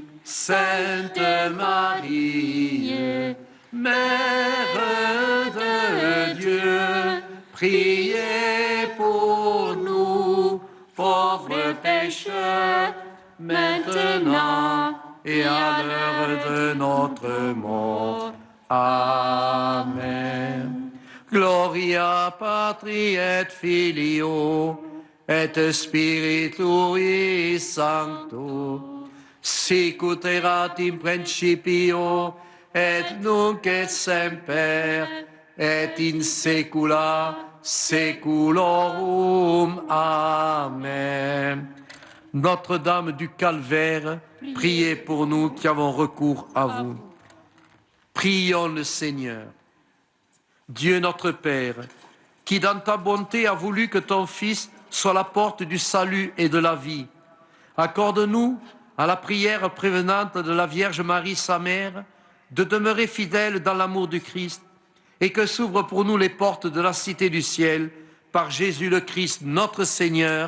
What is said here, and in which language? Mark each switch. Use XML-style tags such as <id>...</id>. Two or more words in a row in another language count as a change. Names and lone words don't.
<fr>Sainte Marie, Mère de Dieu, priez pour nous, pauvres pécheurs, maintenant et à l'heure de notre mort. Amen.</fr> <la>Gloria Patri et Filio et Spiritui Sancto, sic ut erat in principio et nunc et semper et in saecula saeculorum. Amen.</la> <fr>Notre-Dame du Calvaire, priez pour nous qui avons recours à vous. Prions le Seigneur. Dieu notre Père, qui dans ta bonté a voulu que ton Fils soit la porte du salut et de la vie, accorde-nous, à la prière prévenante de la Vierge Marie, sa mère, de demeurer fidèles dans l'amour du Christ, et que s'ouvrent pour nous les portes de la cité du ciel, par Jésus le Christ, notre Seigneur.</fr>